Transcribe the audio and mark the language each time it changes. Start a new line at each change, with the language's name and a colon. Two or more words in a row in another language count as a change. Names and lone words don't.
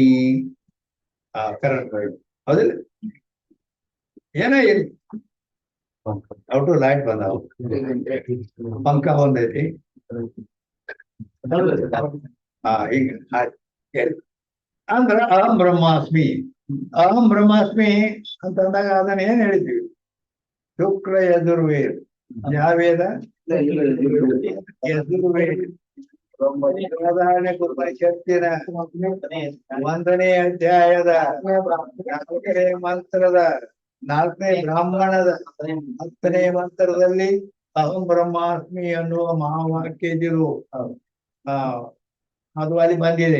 Kannada: ಕರೆಕ್ಟ್ ಹೌದಿಲ್ಲ? ಏನೇ ಇರ್ಲಿ,
English: out light
Kannada: ಬಂದಾವ, ಪಂಕ ಒಂದೈತಿ. ಈಗ ಅಂದ್ರ
Sanskrit: ಅಹಂ ಬ್ರಹ್ಮಾಸ್ಮಿ. ಅಹಂ ಬ್ರಹ್ಮಾಸ್ಮಿ
Kannada: ಅಂತಂದಾಗ ಅದನ್ನ ಏನ್ ಹೇಳಿದ್ವಿ? ಶುಕ್ರ ಯಜುರ್ವೇದ. ಯಾವ ವೇದ? ಯಜುರ್ವೇದ. ಉದಾಹರಣೆ ಉಪನಿಷತ್ತಿನ 1ನೇ ಅಧ್ಯಾಯದ 4ನೇ ಮಂತ್ರದ 4ನೇ ಬ್ರಾಹ್ಮಣದ 10ನೇ ಮಂತ್ರದಲ್ಲಿ
Sanskrit: ಅಹಂ ಬ್ರಹ್ಮಾಸ್ಮಿ
Kannada: ಅನ್ನುವ ಮಹಾವಾಕ್ಯ ಇದಿರು ಅದು ಅಲ್ಲಿ ಬಂದಿದೆ.